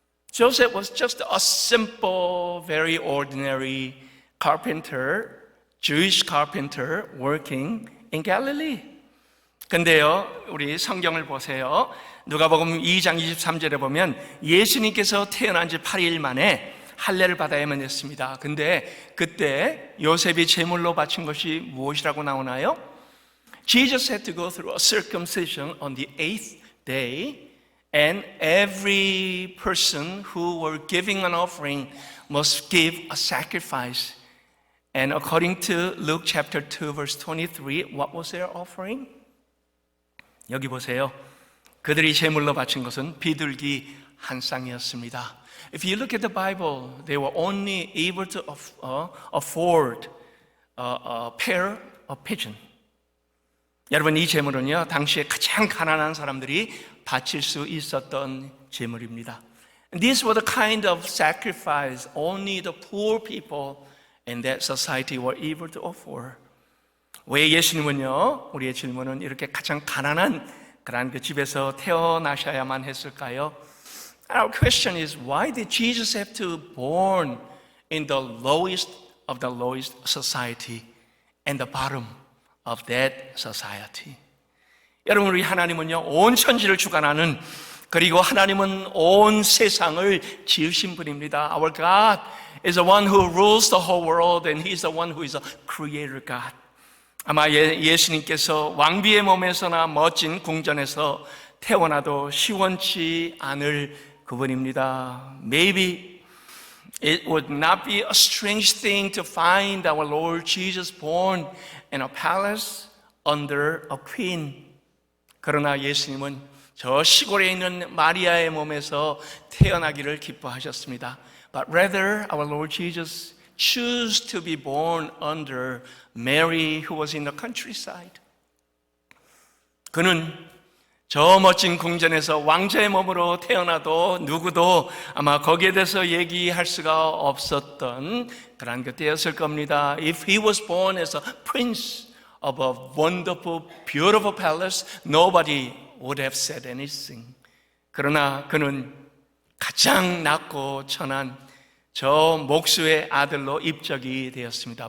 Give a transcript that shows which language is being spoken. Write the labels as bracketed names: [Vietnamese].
[English] Joseph was just a simple, very ordinary carpenter, Jewish carpenter working in Galilee. [Korean] 근데요, 우리 성경을 보세요. 누가복음 2장 23절에 보면 예수님께서 태어난 지 8일 만에 할례를 받아야만 했습니다. 근데 그때 요셉이 제물로 바친 것이 무엇이라고 나오나요? [English] Jesus had to go through a circumcision on the 8th day, and every person who were giving an offering must give a sacrifice. And according to Luke chapter 2 verse 23, what was their offering? [Korean] 여기 보세요. 그들이 제물로 바친 것은 비둘기 한 쌍이었습니다. [English] If you look at the Bible, they were only able to afford a pair of pigeon. [Korean] 여러분, 이 제물은요, 당시에 가장 가난한 사람들이 바칠 수 있었던 제물입니다. [English] These were the kind of sacrifice only the poor people in that society were able to offer. [Korean] 왜 예수님은요, 우리의 질문은 이렇게 가장 가난한 그런 그 집에서 태어나셔야만 했을까요? [English] Our question is, why did Jesus have to born in the lowest of the lowest society and the bottom of that society. [Korean] 여러분, 우리 하나님은요, 온 천지를 주관하는, 그리고 하나님은 온 세상을 지으신 분입니다. [English] Our God is the one who rules the whole world and He is the one who is a creator God. [Korean] 아마 예수님께서 왕비의 몸에서나 멋진 궁전에서 태어나도 시원치 않을 그분입니다. [English] Maybe it would not be a strange thing to find our Lord Jesus born in a palace under a queen. [Korean] 그러나 예수님은 저 시골에 있는 마리아의 몸에서 태어나기를 기뻐하셨습니다. [English] But rather our Lord Jesus chose to be born under Mary who was in the countryside. [Korean] 그는 저 멋진 궁전에서 왕자의 몸으로 태어나도 누구도 아마 거기에 대해서 얘기할 수가 없었던 그런 그때였을 겁니다. [English] If he was born as a prince of a wonderful, beautiful palace, nobody would have said anything. [Korean] 그러나 그는 가장 낮고 천한 저 목수의 아들로 입적이 되었습니다.